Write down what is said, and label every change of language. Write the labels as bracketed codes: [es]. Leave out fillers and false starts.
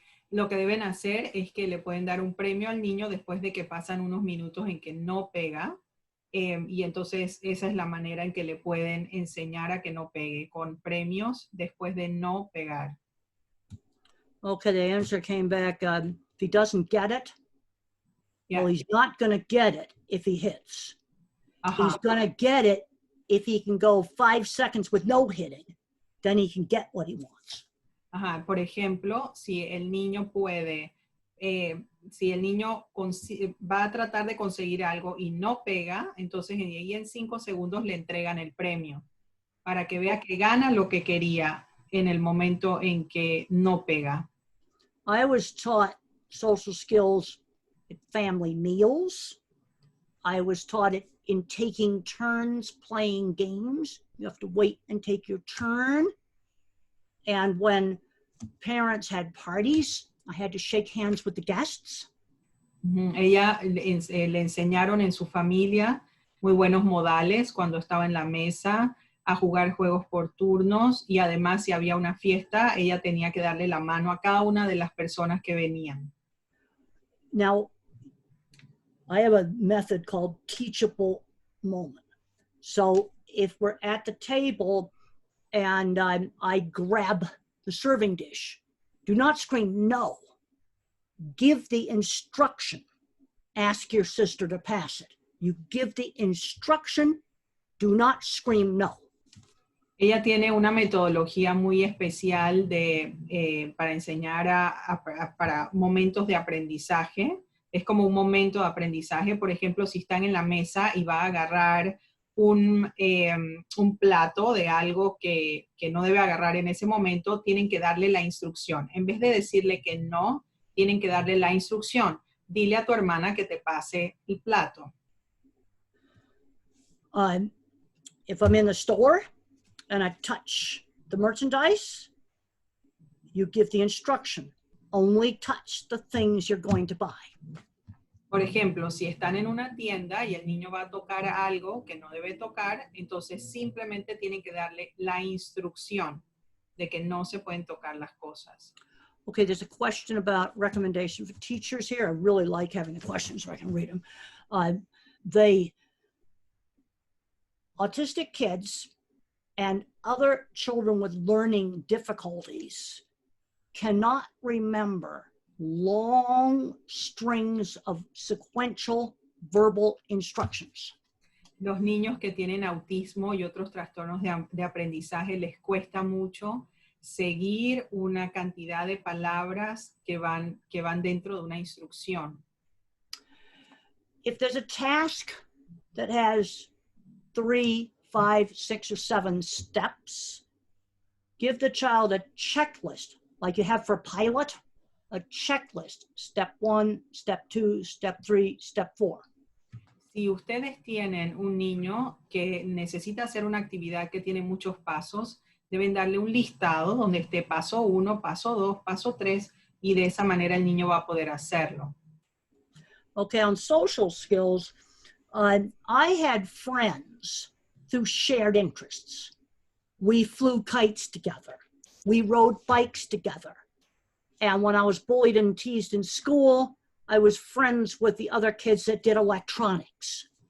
[es] Lo que deben hacer es que le pueden dar un premio al niño después de que pasan unos minutos en que no pega, y entonces esa es la manera en que le pueden enseñar a que no pegue, con premios después de no pegar. [en] Okay, the answer came back, if he doesn't get it, Yeah. well, he's not going to get it if he hits. Ajá. He's going to get it if he can go 5 seconds with no hitting, then he can get what he wants. Ajá. [es] Por ejemplo, si el niño puede, si el niño va a tratar de conseguir algo y no pega, entonces ahí en 5 segundos le entregan el premio para que vea que gana lo que quería en el momento en que no pega. [en] I was taught social skills at family meals. I was taught it in taking turns playing games. You have to wait and take your turn. And when parents had parties, I had to shake hands with the guests. [es] Ella le enseñaron en su familia muy buenos modales cuando estaba en la mesa, a jugar juegos por turnos, y además si había una fiesta, ella tenía que darle la mano a cada una de las personas que venían. [en] Now, I have a method called teachable moment. So if we're at the table and I grab the serving dish, do not scream no. Give the instruction. Ask your sister to pass it. You give the instruction, do not scream no. [es] Ella tiene una metodología muy especial para enseñar para momentos de aprendizaje. Es como un momento de aprendizaje. Por ejemplo, si están en la mesa y va a agarrar un plato de algo que no debe agarrar en ese momento, tienen que darle la instrucción. En vez de decirle que no, tienen que darle la instrucción. Dile a tu hermana que te pase el plato. [en] If I'm in the store and I touch the merchandise, you give the instruction. Only touch the things you're going to buy. [es] Por ejemplo, si están en una tienda y el niño va a tocar algo que no debe tocar, entonces simplemente tienen que darle la instrucción de que no se pueden tocar las cosas. [en] Okay, there's a question about recommendation for teachers here. I really like having the questions so I can read them. The autistic kids and other children with learning difficulties cannot remember long strings of sequential verbal instructions. [es] Los niños que tienen autismo y otros trastornos de aprendizaje les cuesta mucho seguir una cantidad de palabras que van dentro de una instrucción. [en] If there's a task that has 3, 5, 6, or 7 steps, give the child a checklist like you have for pilot, a checklist, step 1, step 2, step 3, step 4. [es] Si ustedes tienen un niño que necesita hacer una actividad que tiene muchos pasos, deben darle un listado donde esté paso 1, paso 2, paso 3, y de esa manera el niño va a poder hacerlo. [en] Okay, on social skills, I had friends through shared interests. We flew kites together. We rode bikes together. And when I was bullied and teased in school, I was friends with the other kids that did electronics.